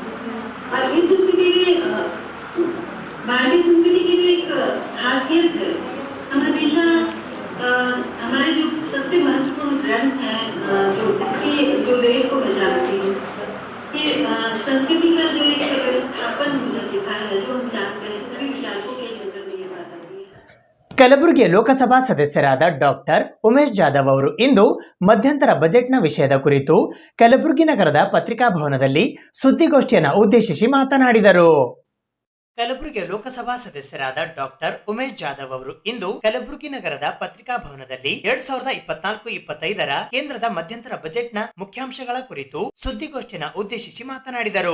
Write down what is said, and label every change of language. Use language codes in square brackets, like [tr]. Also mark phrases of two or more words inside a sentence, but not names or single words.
[hi] और इस संस्कृति में भारतीय संस्कृति की जो एक खासियत है, हम हमेशा हमारे जो सबसे महत्वपूर्ण ग्रंथ हैं जो वेद को मैं जानती हूँ, ये संस्कृति का जो एक व्यवस्थापन मुझे दिखा है, जो हम जानते हैं सभी विचारकों के नजर में ये बात आती है। [kn] ಕಲಬುರಗಿಯ ಲೋಕಸಭಾ ಸದಸ್ಯರಾದ ಡಾಕ್ಟರ್ ಉಮೇಶ್ ಜಾಧವ್ ಅವರು ಇಂದು ಮಧ್ಯಂತರ ಬಜೆಟ್ನ ವಿಷಯದ ಕುರಿತು ಕಲಬುರಗಿ ನಗರದ ಪತ್ರಿಕಾಭವನದಲ್ಲಿ ಸುದ್ದಿಗೋಷ್ಠಿಯನ್ನು ಉದ್ದೇಶಿಸಿ ಮಾತನಾಡಿದರು. ಕಲಬುರಗಿಯ ಲೋಕಸಭಾ ಸದಸ್ಯರಾದ ಡಾಕ್ಟರ್ ಉಮೇಶ್ ಜಾಧವ್ ಅವರು ಇಂದು ಕಲಬುರಗಿ ನಗರದ ಪತ್ರಿಕಾಭವನದಲ್ಲಿ 2024-25ರ ಕೇಂದ್ರದ ಮಧ್ಯಂತರ ಬಜೆಟ್ನ ಮುಖ್ಯಾಂಶಗಳ ಕುರಿತು ಸುದ್ದಿಗೋಷ್ಠಿಯನ್ನು ಉದ್ದೇಶಿಸಿ ಮಾತನಾಡಿದರು.